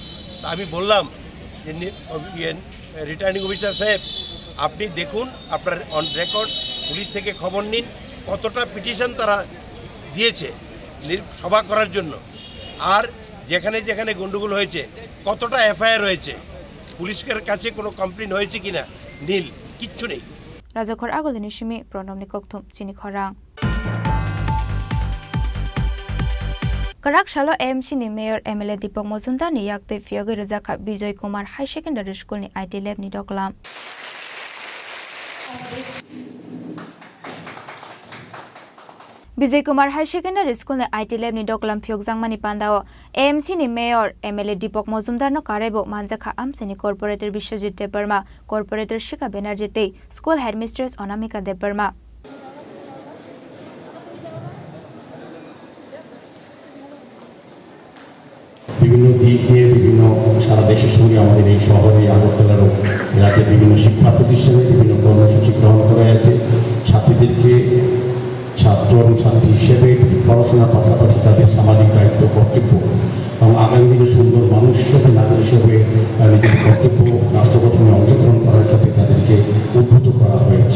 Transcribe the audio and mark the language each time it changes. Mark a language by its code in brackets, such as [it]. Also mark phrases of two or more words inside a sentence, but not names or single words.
[bn] আমি বললাম যে [en] returning officer [bn] সাহেব, আপনি দেখুন, আপনার [en] on record [bn] পুলিশ থেকে খবর নিন কতটা পিটিশন তারা দিয়েছে সভা করার জন্য, আর যেখানে যেখানে গন্ডগোল হয়েছে কতটা এফআইআর হয়েছে, পুলিশের কাছে কোনো কমপ্লেন হয়েছে কিনা, নীল কিচ্ছু নেই। [trp] রাজাখর আগলিনি সিমি প্রণবনি কক্তুম চিনিখরাং। করাক সালো এএমসি ni mayor MLA Deepak Majumdar ni yakte fiyoge rajaka Bijoy Kumar High Secondary School ni IT lab ni doklam. Bijoy Kumar High Secondary School ni IT lab ni doklam fiyog jangmani pandao AMC ni mayor MLA Deepak Majumdar no karebo manjakha amseni corporator Biswajit Debarma corporator Shika Banerjee tei school headmistress Anamika Debarma. [bn] বিভিন্ন দিক দিয়ে বিভিন্ন সারা দেশের সঙ্গে আমাদের এই শহরে আগরতলার রাজ্যের বিভিন্ন শিক্ষা প্রতিষ্ঠানে বিভিন্ন কর্মসূচি গ্রহণ করা হয়েছে। ছাত্রীদেরকে ছাত্র এবং ছাত্রী হিসেবে পড়াশোনার পাশাপাশি তাদের সামাজিক দায়িত্ব, কর্তব্য এবং আগামী দিনে সুন্দর মানুষ হিসেবে, নাগরিক হিসেবে নিজের কর্তব্য রাষ্ট্র গঠনে অংশগ্রহণ করার সাথে তাদেরকে উদ্বুদ্ধ করা হয়েছে।